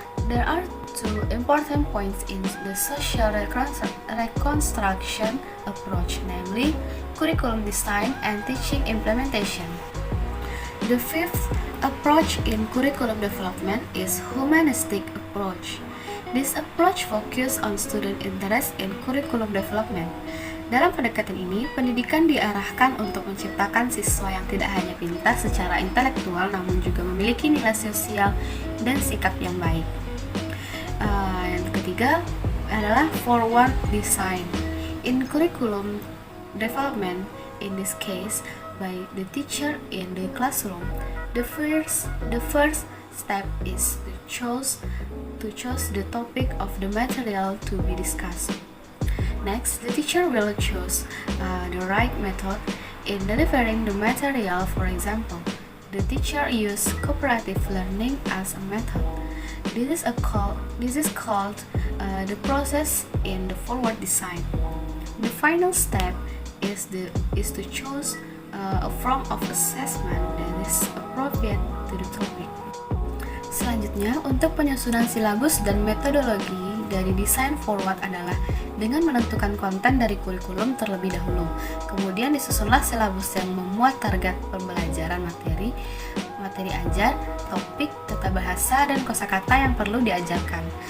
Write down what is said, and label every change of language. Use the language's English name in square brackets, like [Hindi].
[English] There are two important points in the social reconstruction approach, namely curriculum design and teaching implementation. The fifth approach in curriculum development is humanistic approach. This approach focuses on student interest in curriculum development. [Indonesian] Dalam pendekatan ini, pendidikan diarahkan untuk menciptakan siswa yang tidak hanya pintar secara intelektual, namun juga memiliki nilai sosial dan sikap yang baik. Yang ketiga adalah forward design. [English] In curriculum development, in this case, by the teacher in the classroom. The first step is to choose the topic of the material to be discussed. Next, the teacher will choose the right method in delivering the material. For example, the teacher use cooperative learning as a method. This is called the process in the forward design. The final step is to choose a form of assessment that is appropriate to the topic. [Indonesian] Selanjutnya, untuk penyusunan silabus dan metodologi dari desain forward adalah dengan menentukan konten dari kurikulum terlebih dahulu. Kemudian disusunlah silabus yang memuat target pembelajaran materi ajar, topik, tata bahasa, dan kosakata yang perlu diajarkan.